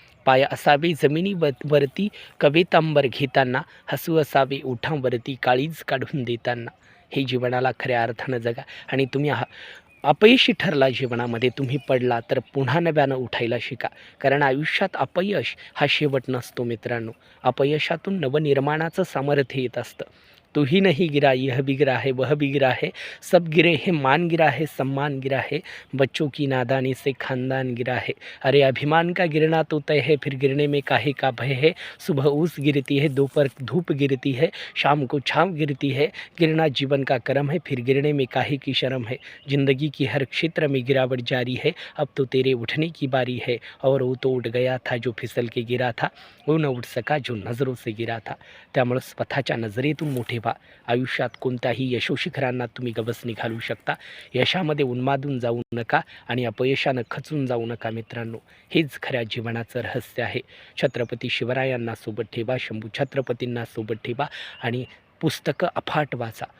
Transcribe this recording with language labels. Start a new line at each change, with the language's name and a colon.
Marathi: पाय असावे जमिनीवरती कवेतांबर घेताना, हसू असावे ओठांवरती काळीज काढून देताना. हे जीवनाला खऱ्या अर्थानं जगा आणि तुम्ही अपयशी ठरला जीवनामध्ये, तुम्ही पडला तर पुन्हा नव्यानं उठायला शिका. कारण आयुष्यात अपयश हा शेवट नसतो मित्रांनो. अपयशातून नवनिर्माणाचं सामर्थ्य येत असतं.
Hindi: तू ही नहीं गिरा, यह भी गिरा है, वह भी गिरा है, सब गिरे हैं, मान गिरा है, सम्मान गिरा है, बच्चों की नादानी से खानदान गिरा है. अरे अभिमान का गिरना तो तय है, फिर गिरने में काहे का भय है. सुबह ओस गिरती है, दोपहर धूप गिरती है, शाम को छाँव गिरती है. गिरना जीवन का कर्म है, फिर गिरने में काहे की शर्म है. जिंदगी की हर क्षेत्र में गिरावट जारी है, अब तो तेरे उठने की बारी है. और वो तो उठ गया था जो फिसल के गिरा था, वो न उठ सका जो नजरों से गिरा था.
Marathi: त्यामुळे स्वतःच्या नजरेतून मोठे व्हा. आयुष्यात कोणत्याही यशोशिखरांना तुम्ही गवसणी घालू शकता. यशामध्ये उन्मादून जाऊ नका आणि अपयशानं खचून जाऊ नका मित्रांनो. हेच खऱ्या जीवनाचं रहस्य आहे. छत्रपती शिवरायांना सोबत ठेवा, शंभू छत्रपतींना सोबत ठेवा आणि पुस्तकं अफाट वाचा.